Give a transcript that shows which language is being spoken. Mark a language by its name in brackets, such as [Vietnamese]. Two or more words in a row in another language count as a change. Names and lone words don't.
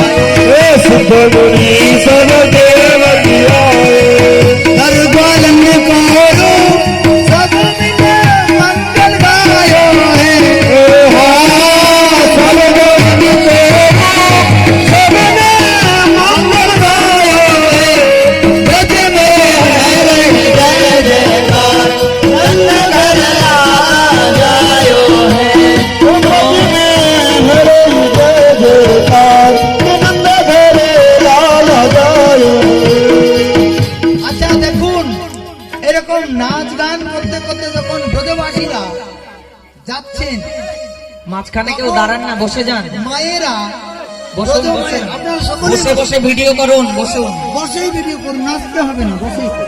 [Hindi] सिद्ध मुनि सब देव सिधाए, दरबार में कहो सब मिले मंगल गायो है, सब मिले सब ने मंगल गायो है, ब्रज में है जय जयकार नंद घर जायो है, ब्रज में हरे जय जयकार नंद घर लाल जायो। [Bangla] আচ্ছা দেখুন, এরকম নাচ গান করতে করতে যখন ব্রজবাসীরা যাচ্ছেন, মাঝখানে কেউ দাঁড়ান না, বসে যান, মায়েরা বসুন বসুন, ব্রজমায়েরা, আপনারা সকলে বসে বসে ভিডিও করুন, বসুন। বসেই ভিডিও করুন, নাচতে হবে না, বসেই করুন।